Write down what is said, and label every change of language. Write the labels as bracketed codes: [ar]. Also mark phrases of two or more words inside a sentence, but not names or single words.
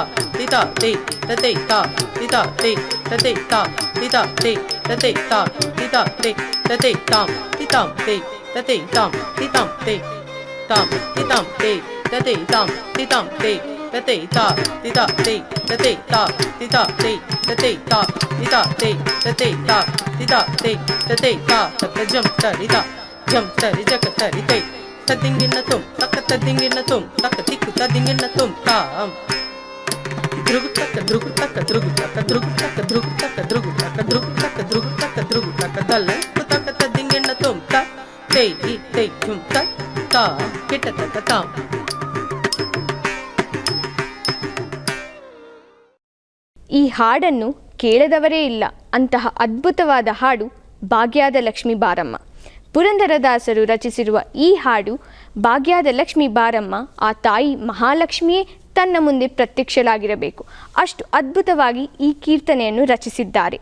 [kn] ದಿತಾ ತೈ ತತ್ತೈ ತಾ ದಿತಾ ತೈ ತತ್ತೈ ತಾ ದಿತಾ ತೈ ತತ್ತೈ ತಾ ದಿತಾ ತೈ ತತ್ತೈ ತಾಂ ದಿತಾಂ ತೈ ತತ್ತೈ ತಾಂ ದಿತಾಂ ತೈ ತಾಂ ದಿತಾಂ ತೈ ತತ್ತೈ ತಾಂ ದಿತಾಂ ತೈ ತತ್ತೈ ತಾ ದಿತಾ ತೈ ತತ್ತೈ ತಾ ದಿತಾ ತೈ ತತ್ತೈ ತಾ ದಿತಾ ತೈ ತತ್ತೈ ತಾ ದಿತಾ ತೈ ತತ್ತೈ ತಾ ತಕ್ಕ ಜಂ ತರಿತಾ ಜಂ ತರಿ ಜಕ ತರಿ ತೈ ತದಿಂಗಿನ ತುಂ ತಕ್ಕ ತದಿಂಗಿನ ತುಂ ತಕ್ಕ ತಿಕ್ಕು ತದಿಂಗಿನ ತುಂ ತಾಂ ಧ್ರುಗು ತಕ್ಕ ಧ್ರುಗು ತಕ್ಕ ಧ್ರುಗು ತಕ್ಕ ಧ್ರುಗು ತಕ್ಕ ಧ್ರುಗು ತಕ್ಕ ಧ್ರುಗು ತಕ್ಕ ಧ್ರುಗು ತಕ್ಕ ಧ್ರುಗು ತಕ್ಕ ಧ್ರುಗು ತಕ್ಕ ದಲ್ಲಂಕು ತಕ್ಕ ತದಿಂಗಿನ ತುಂ ತ ತೈ ತೈ ತುಂ ತ ತಾ ಕಿಟ್ಟ ತಕ್ಕ ತಾಂ. ಈ ಹಾಡನ್ನು ಕೇಳದವರೇ ಇಲ್ಲ. ಅಂತಹ ಅದ್ಭುತವಾದ ಹಾಡು ಭಾಗ್ಯದ ಲಕ್ಷ್ಮೀ ಬಾರಮ್ಮ. ಪುರಂದರದಾಸರು ರಚಿಸಿರುವ ಈ ಹಾಡು ಭಾಗ್ಯದ ಲಕ್ಷ್ಮೀ ಬಾರಮ್ಮ, ಆ ತಾಯಿ ಮಹಾಲಕ್ಷ್ಮಿಯೇ ತನ್ನ ಮುಂದೆ ಪ್ರತ್ಯಕ್ಷಳಾಗಿರಬೇಕು, ಅಷ್ಟು ಅದ್ಭುತವಾಗಿ ಈ ಕೀರ್ತನೆಯನ್ನು ರಚಿಸಿದ್ದಾರೆ.